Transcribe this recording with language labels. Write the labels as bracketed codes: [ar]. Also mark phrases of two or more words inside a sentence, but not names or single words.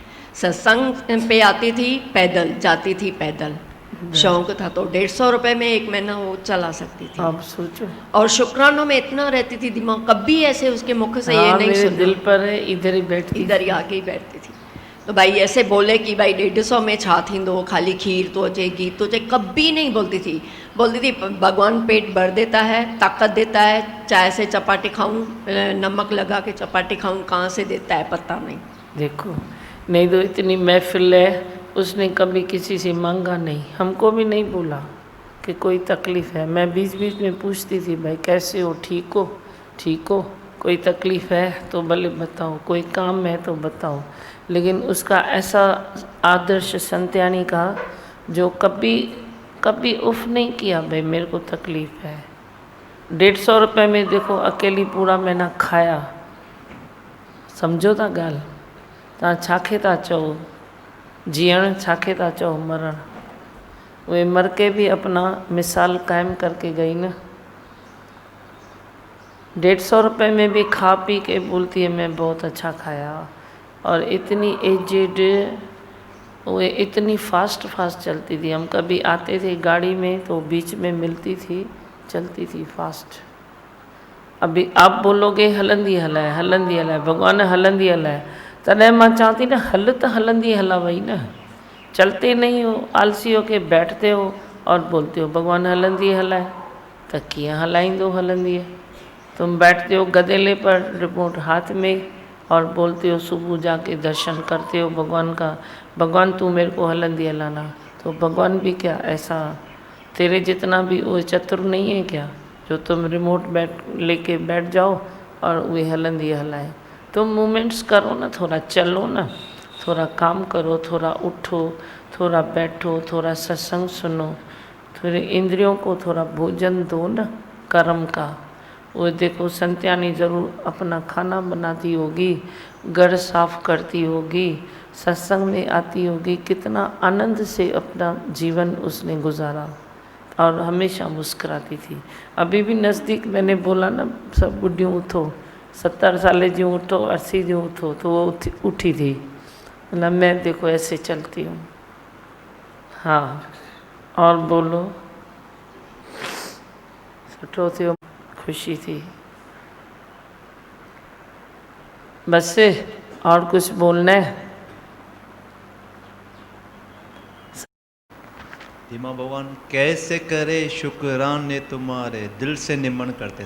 [hi] सत्संग पे आती थी पैदल, जाती थी पैदल, शौक था तो 150 रुपये में एक महीना वो चला सकती थी। आप सोचो। और शुक्रानों में इतना रहती थी दिमाग, कभी ऐसे उसके मुख से ये नहीं मेरे सुना। दिल पर है, इधर ही बैठती, इधर ही आके ही बैठती थी। तो भाई ऐसे बोले कि भाई 150 में [sd] छा थींदो, खाली खीर तो अचे, घी तो अचे, [hi] कभी नहीं बोलती थी। बोलती थी भगवान पेट भर देता है, ताकत देता है, चाय से चपाटी खाऊं, नमक लगा के चपाटी खाऊं, कहाँ से देता है पता नहीं। देखो नहीं तो इतनी महफिल है, उसने कभी किसी से मांगा नहीं, हमको भी नहीं बोला कि कोई तकलीफ़ है। मैं बीच बीच में पूछती थी भाई कैसे हो, ठीक हो, ठीक हो, कोई तकलीफ़ है तो भले बताओ, कोई काम है तो बताओ। लेकिन उसका ऐसा आदर्श संत्यानी का जो कभी कभी उफ नहीं किया भाई मेरे को तकलीफ़ है। 150 रुपये में देखो अकेली पूरा महीना खाया। [sd] समझो था गाल तव्हां छाखे था चओ, जीअण छाखे था चओ, मरण। [hi] वे मर के भी अपना मिसाल कायम करके गई ना। 150 रुपये में भी खा पी के बोलती है मैं बहुत अच्छा खाया। और इतनी एजेड, वो इतनी फास्ट चलती थी। हम कभी आते थे गाड़ी में तो बीच में मिलती थी, चलती थी फास्ट। अभी आप बोलोगे [sd] हलंदी हलाए, भगवान हलंदी हलाए, तॾहिं मां चवां थी न हल त हलंदी हला वई न। [hi] चलते नहीं हो, आलसी हो के बैठते हो और बोलते हो भगवान [sd] हलंदी हलाए, त कीअं हलाईंदो हलंदी। [hi] तुम बैठते हो गदेले पर, रिमोट हाथ में, और बोलते हो सुबह जाके दर्शन करते हो भगवान का, भगवान तू मेरे को हलंदी हलाना। तो भगवान भी क्या ऐसा तेरे जितना भी वो चतुर नहीं है क्या जो तुम रिमोट लेके बैठ जाओ और वे [sd] हलंदी हलाए। [hi] तुम मूवमेंट्स करो ना, थोड़ा चलो ना, थोड़ा काम करो, थोड़ा उठो, थोड़ा बैठो, थोड़ा सत्संग सुनो, थोड़े इंद्रियों को थोड़ा भोजन दो ना कर्म का। वो देखो संत्यानी ज़रूर अपना खाना बनाती होगी, घर साफ करती होगी, सत्संग में आती होगी, कितना आनंद से अपना जीवन उसने गुजारा और हमेशा मुस्कुराती थी। अभी भी नज़दीक मैंने बोला ना सब बुढ़ियों उठो, 70 साल जी उठो, 80 जी उठो, तो वो उठी थी। मतलब मैं देखो ऐसे चलती हूँ। हाँ और बोलो, [sd] सुठो थियो, [hi] खुशी थी। बस और कुछ बोलना है? धीमा भगवान कैसे करे शुक्राने तुम्हारे, दिल से निमन करते।